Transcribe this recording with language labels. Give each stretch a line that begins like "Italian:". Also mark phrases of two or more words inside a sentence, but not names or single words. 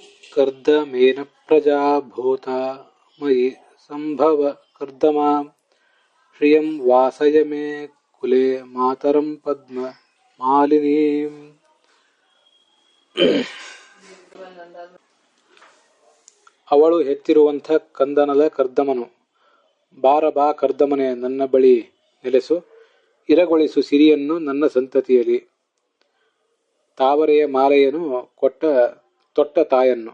Sanskrit: कर्दमेन प्रजा भूता मयि संभव कर्दमा श्रियं वासय मे कुले मातरं पद्म मालिनीं.
Kannada: ಅವಳು ಹೆತ್ತಿರುವಂಥ ಕಂದನದ ಕರ್ದಮನು. ಬಾರ ಬಾ ಕರ್ದಮನೆ, ನನ್ನ ಬಳಿ ನೆಲೆಸು, ಇರಗೊಳಿಸು ಸಿರಿಯನ್ನು ನನ್ನ ಸಂತತಿಯಲ್ಲಿ. ತಾವರೆಯ ಮಾಲೆಯನ್ನು ತೊಟ್ಟ ತಾಯನ್ನು.